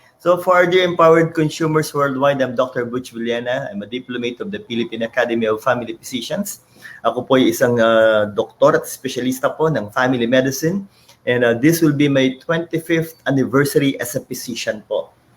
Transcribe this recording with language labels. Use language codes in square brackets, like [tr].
[en] So for the empowered consumers worldwide, I'm Dr. Butch Villena. I'm a diplomate of the Philippine Academy of Family Physicians. [tl] Ako po ay isang doktor at specialista po ng family medicine. [en] And this will be my 25th anniversary as a physician po.